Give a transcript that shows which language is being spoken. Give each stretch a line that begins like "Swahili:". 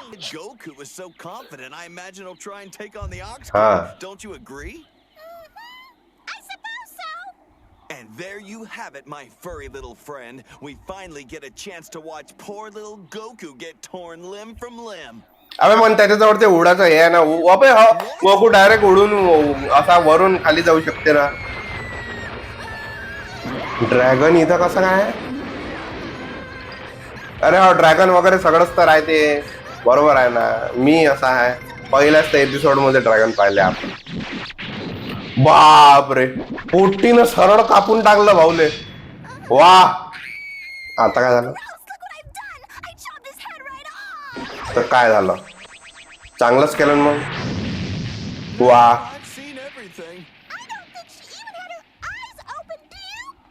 English: Goku was so confident, I imagine he'll try and take on the Ox Huh. King. Don't you agree? I suppose so. And there you have it, my furry little friend. We finally get a chance to watch poor little Goku get torn limb from limb.
Marathi: अबे पण त्याच्याजवळ ते उडाचं हे आहे ना अबे हा Goku direct उडून असा वरून खाली जाऊ शकते ना. ड्रॅगन इथं कसं काय? अरे हा ड्रॅगन वगैरे सगळंच तर आहे ते बरोबर आहे ना. मी असा आहे पहिल्याच एपिसोड मध्ये ड्रॅगन पाहिले आपण. बाप रे पोट्टीनं सरळ कापून टाकलं भाऊले. वा आता काय झालं?
English: Gross, look what I've done! I chopped his head right off!
Marathi: तर काय झालं? चांगलंच केलं ना मग. वा
English: I've seen everything. I don't think she even had her eyes open, do you?